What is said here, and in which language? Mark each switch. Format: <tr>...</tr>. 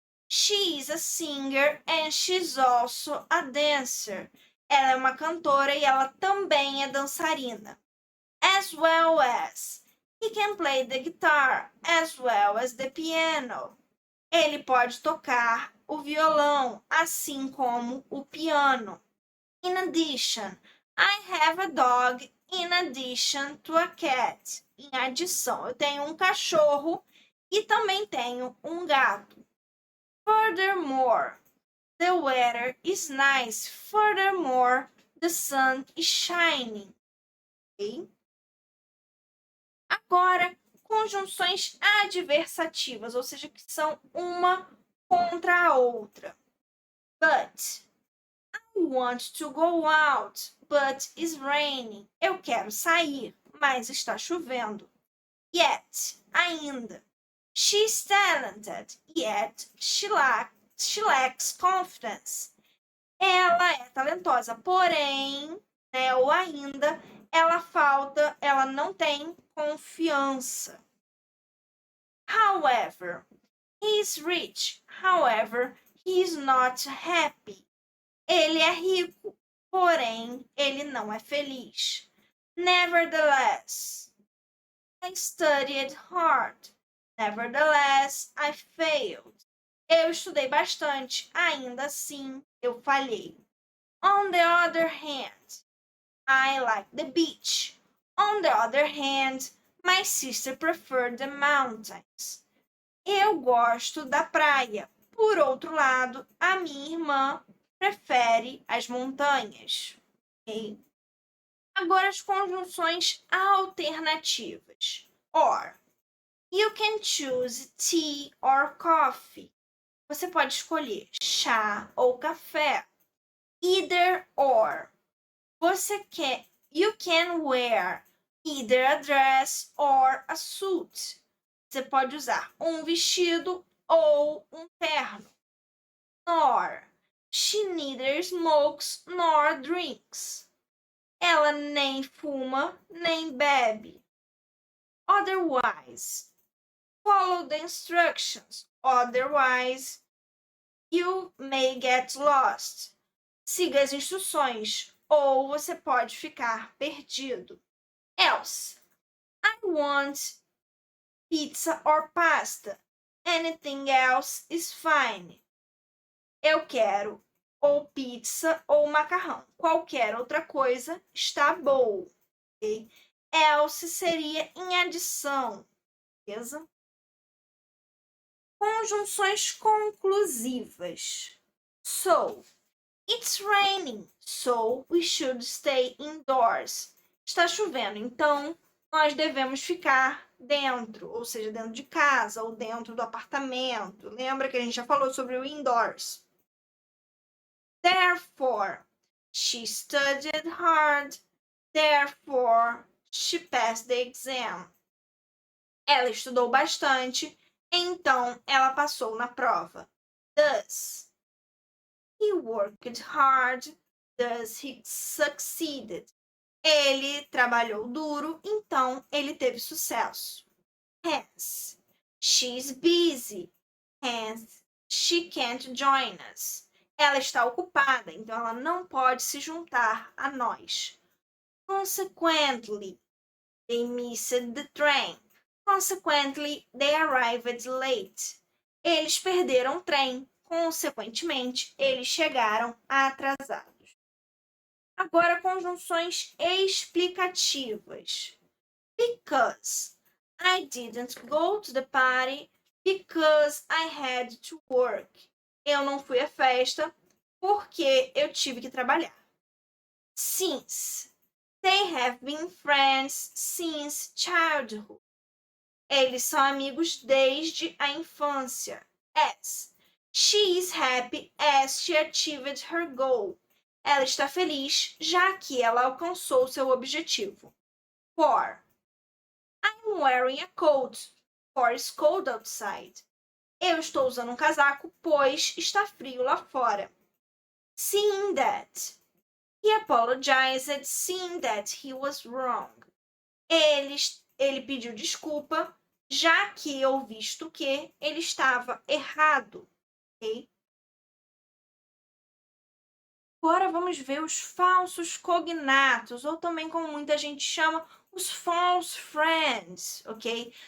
<en>She is a singer and she's also a dancer.</en> <pt>Ela é uma cantora e ela também é dançarina.</pt> <en>As well as. He can play the guitar as well as the piano.</en> <pt>Ele pode tocar o violão, assim como o piano.</pt> <en>In addition, I have a dog in addition to a cat.</en> <pt>Em adição, eu tenho um cachorro e também tenho um gato.</pt> <en>Furthermore, the weather is nice. Furthermore, the sun is shining. Okay?</en> <pt>Agora, conjunções adversativas, ou seja, que são uma contra a outra.</pt> <en>But. I want to go out, but it's raining.</en> <pt>Eu quero sair, mas está chovendo.</pt> <en>Yet, ainda. She's talented, yet she lacks confidence.</en> <pt>Ela é talentosa, porém, né, ou ainda, ela não tem confiança.</pt> <en>However, he is rich. However, he is not happy.</en> <pt>Ele é rico, porém, ele não é feliz.</pt> <en>Nevertheless, I studied hard. Nevertheless, I failed.</en> <pt>Eu estudei bastante, ainda assim, eu falhei.</pt> <en>On the other hand, I like the beach. On the other hand, my sister preferred the mountains.</en> <pt>Eu gosto da praia. Por outro lado, a minha irmã prefere as montanhas. Okay? Agora as conjunções alternativas.</pt> <en>Or. You can choose tea or coffee.</en> <pt>Você pode escolher chá ou café.</pt> <en>Either or. You can wear either a dress or a suit.</en> <pt>Você pode usar um vestido ou um terno.</pt> <en>Nor. She neither smokes nor drinks.</en> <pt>Ela nem fuma, nem bebe. Otherwise.</pt> <en>Follow the instructions. Otherwise, you may get lost.</en> <pt>Siga as instruções, ou você pode ficar perdido. Else.</pt> <en>I want pizza or pasta. Anything else is fine.</en> <pt>Eu quero ou pizza ou macarrão. Qualquer outra coisa está boa. Okay? Else seria em adição. Beleza? Conjunções conclusivas. So,</pt> <en>It's raining, so we should stay indoors.</en> <pt>Está chovendo, então nós devemos ficar dentro, ou seja, dentro de casa ou dentro do apartamento. Lembra que a gente já falou sobre o indoors?</pt> <en>Therefore, she studied hard. Therefore, she passed the exam.</en> <pt>Ela estudou bastante, então ela passou na prova.</pt> <en>Thus, he worked hard. Thus, he succeeded.</en> <pt>Ele trabalhou duro, então ele teve sucesso.</pt> <en>Hence, she's busy. Hence, she can't join us.</en> <pt>Ela está ocupada, então ela não pode se juntar a nós.</pt> <en>Consequently, they missed the train. Consequently, they arrived late.</en> <pt>Eles perderam o trem. Consequentemente, eles chegaram atrasados. Agora, conjunções explicativas.</pt> <en>Because I didn't go to the party because I had to work.</en> <pt>Eu não fui à festa porque eu tive que trabalhar.</pt> <en>Since they have been friends since childhood.</en> <pt>Eles são amigos desde a infância.</pt> <en>As she is happy as she achieved her goal.</en> <pt>Ela está feliz já que ela alcançou seu objetivo.</pt> <en>For I'm wearing a coat, for it's cold outside.</en> <pt>Eu estou usando um casaco, pois está frio lá fora.</pt> <en>Seeing that. He apologized, seeing that he was wrong.</en> <pt>Ele pediu desculpa, já que eu visto que ele estava errado. Okay? Agora vamos ver os falsos cognatos, ou também como muita gente chama, os false friends, ok?</pt>